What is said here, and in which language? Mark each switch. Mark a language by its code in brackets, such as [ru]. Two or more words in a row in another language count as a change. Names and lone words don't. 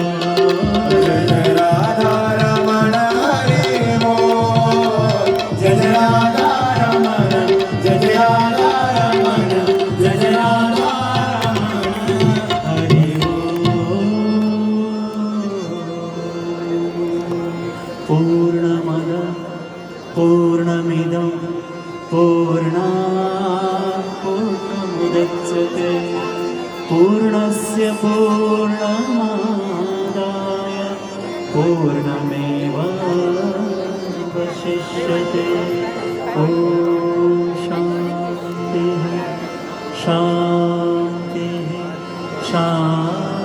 [gu] જય જય રાધારમણ હરિ બોલ જય જય રાધારમણ જય જય રાધારમણ જય જય રાધારમણ [sa] हरि पूर्णमद पूर्णमिदं पूर्णात् पूर्णमुदच्यते पूर्णस्य पूर्णमादाय पूर्णमेवावशिष्यते ॐ शान्तिः शान्तिः शान्तिः